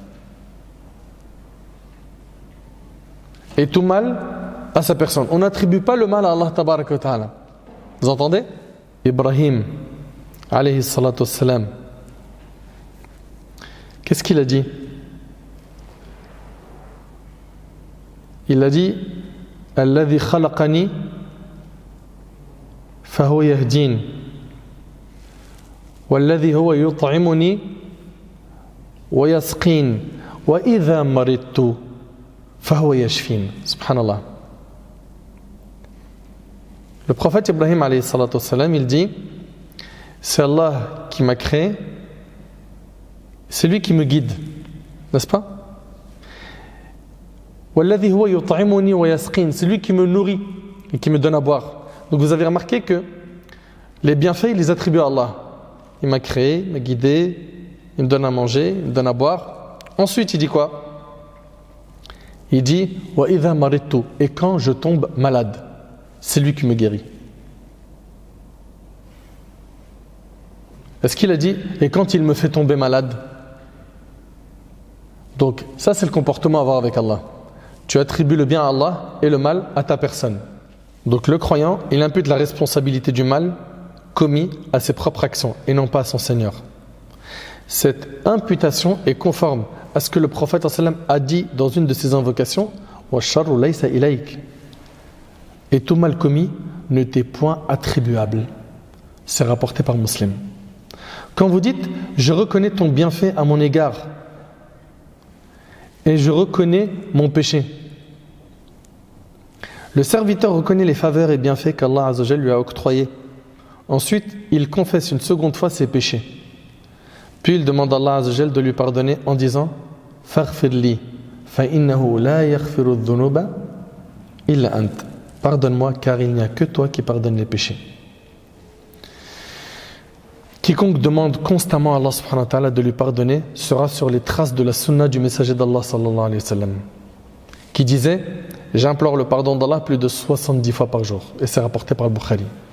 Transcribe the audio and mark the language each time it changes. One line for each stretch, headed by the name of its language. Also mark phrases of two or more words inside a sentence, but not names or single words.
French: Et tout mal à sa personne. On n'attribue pas le mal à Allah
Arabic: تبارك وتعالى.
French: Vous entendez? Ibrahim,
Arabic: عليه الصلاة والسلام,
French: qu'est-ce qu'il a dit?
Arabic: Il a dit الذي خلقني فهو يهدين والذي هو يطعمني ويسقين وإذا مرضت فهو يشفين.
French: Subhanallah. Le prophète Ibrahim
Arabic: عليه الصلاة والسلام,
French: il dit c'est Allah qui m'a créé, c'est lui qui me guide, n'est-ce pas?
Arabic: والذي هو يطعمني ويسقين,
French: c'est lui qui me nourrit et qui me donne à boire. Donc vous avez remarqué que les bienfaits, il les attribue à Allah. Il m'a créé, il m'a guidé, il me donne à manger, il me donne à boire. Ensuite, il dit quoi? Il dit
Arabic: وإذا مرضت,
French: et quand je tombe malade, c'est lui qui me guérit. Est-ce qu'il a dit et quand il me fait tomber malade? Donc ça, c'est le comportement à avoir avec Allah. Tu attribues le bien à Allah et le mal à ta personne. Donc le croyant, il impute la responsabilité du mal commis à ses propres actions et non pas à son Seigneur. Cette imputation est conforme à ce que le prophète a dit dans une de ses invocations,
Arabic: والشر ليس إليك.
French: Et tout mal commis ne t'est point attribuable. C'est rapporté par Muslim. Quand vous dites je reconnais ton bienfait à mon égard et je reconnais mon péché, le serviteur reconnaît les faveurs et bienfaits qu'Allah
Arabic: عز وجل
French: lui a octroyés. Ensuite, il confesse une seconde fois ses péchés. Puis il demande à Allah
Arabic: عز وجل
French: de lui pardonner en disant
Arabic: فاغفر لي فإنه لا يغفر الذنوب إلا أنت.
French: Pardonne-moi car il n'y a que toi qui pardonne les péchés. Quiconque demande constamment à Allah
Arabic: سبحانه وتعالى
French: de lui pardonner sera sur les traces de la sunna du messager d'Allah
Arabic: صلى الله عليه وسلم,
French: qui disait j'implore le pardon d'Allah plus de 70 fois par jour, et c'est rapporté par le Bukhari.